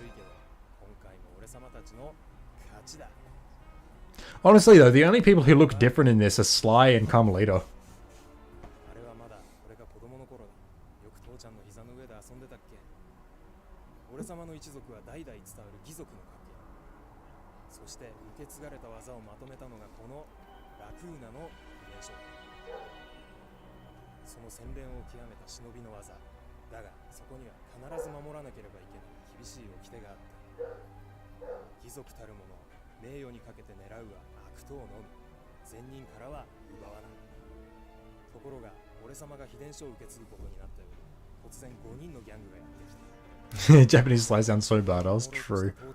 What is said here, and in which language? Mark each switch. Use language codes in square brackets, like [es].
[ja] 悪いけど、今回も俺様たちの勝ちだ。 [en] Honestly though, the only people who look different in this are Sly and Carmelita. [ja] あれはまだ俺が子供の頃だ。よく父ちゃんの膝の上で遊んでたっけ。俺様の一族は代々伝わる義族の家系。そして受け継がれた技をまとめたのがこのラクーナの秘伝書。その洗練を極めた忍びの技。だがそこには必ず守らなければいけない厳しい掟があった。義族たる者、名誉にかけて狙うは悪党のみ。善人からは奪わない。ところが俺様が秘伝書を受け継ぐことになったように、突然5人のギャングがやってきた。 [en] Japanese Sly sounds so badass. True.